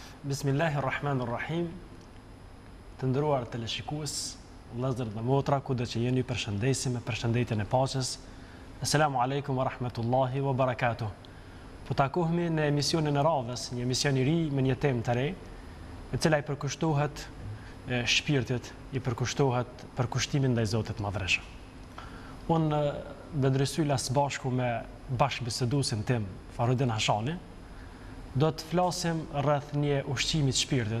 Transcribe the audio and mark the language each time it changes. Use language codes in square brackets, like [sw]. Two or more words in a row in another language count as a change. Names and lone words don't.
[sq] Bismillahirrahmanirrahim. Të nderuar teleshikues, vëllezër dhe motra, kudo që jeni, përshëndesim me përshëndetjen e paqes. [ar] السلام عليكم ورحمة الله وبركاته. [sq] Po takohemi në emisionin e radhës, një emision i ri me një temë të re, e cila i përkushtohet shpirtit, i përkushtohet përkushtimin ndaj Zotit Madhreshëm. Unë Bedresyla së bashku me bashkëbiseduesin tim, Farudin Hashani, do të flasim rreth një ushqimi të shpirtit.